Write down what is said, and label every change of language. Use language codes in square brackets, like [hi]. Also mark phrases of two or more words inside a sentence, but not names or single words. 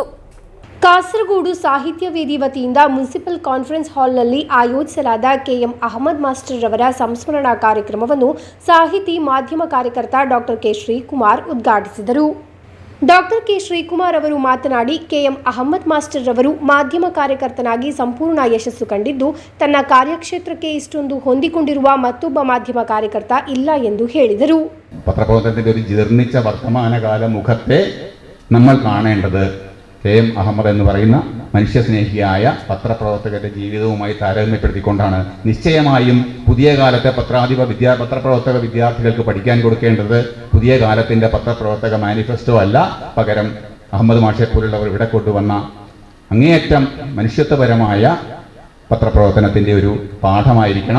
[kn] ಕಾಸರಗೋಡು ಸಾಹಿತ್ಯ ವೇದಿ ವತಿಯಿಂದ ಮುನ್ಸಿಪಲ್ ಕಾನ್ಫರೆನ್ಸ್ ಹಾಲ್ನಲ್ಲಿ ಆಯೋಜಿಸಲಾದ ಕೆಎಂ ಅಹಮದ್ ಮಾಸ್ಟರ್ ಅವರ ಸಂಸ್ಮರಣಾ ಕಾರ್ಯಕ್ರಮವನ್ನು ಸಾಹಿತಿ ಮಾಧ್ಯಮ ಕಾರ್ಯಕರ್ತ ಡಾಕ್ಟರ್ ಕೆ ಶ್ರೀಕುಮಾರ್ ಉದ್ಘಾಟಿಸಿದರು. ಡಾಕ್ಟರ್ ಕೆ ಶ್ರೀಕುಮಾರ್ ಅವರು ಮಾತನಾಡಿ, ಕೆಎಂ ಅಹಮದ್ ಮಾಸ್ಟರ್ ಅವರು ಮಾಧ್ಯಮ ಕಾರ್ಯಕರ್ತನಾಗಿ ಸಂಪೂರ್ಣ ಯಶಸ್ಸು ಕಂಡಿದ್ದು, ತನ್ನ ಕಾರ್ಯಕ್ಷೇತ್ರಕ್ಕೆ ಇಷ್ಟೊಂದು ಹೊಂದಿಕೊಂಡಿರುವ ಮತ್ತೊಬ್ಬ ಮಾಧ್ಯಮ ಕಾರ್ಯಕರ್ತ ಇಲ್ಲ ಎಂದು ಹೇಳಿದರು. [ml] പത്രപ്രവർത്തനത്തിന്റെ ഒരു ജീർണിച്ച വർത്തമാനകാല മുഖത്തെ നമ്മൾ കാണേണ്ടത് കെ എം അഹമ്മദ് എന്ന് പറയുന്ന മനുഷ്യസ്നേഹിയായ പത്രപ്രവർത്തകരുടെ ജീവിതവുമായി താരതമ്യപ്പെടുത്തിക്കൊണ്ടാണ്. നിശ്ചയമായും പുതിയ കാലത്തെ പത്രപ്രവർത്തക വിദ്യാർത്ഥികൾക്ക് പഠിക്കാൻ കൊടുക്കേണ്ടത് പുതിയ കാലത്തിൻ്റെ പത്രപ്രവർത്തക മാനിഫെസ്റ്റോ അല്ല, പകരം അഹമ്മദ് മാഷെ പോലുള്ളവർ ഇവിടെ കൊണ്ടുവന്ന അങ്ങേയറ്റം മനുഷ്യത്വപരമായ പത്രപ്രവർത്തനത്തിൻ്റെ ഒരു പാഠമായിരിക്കണം.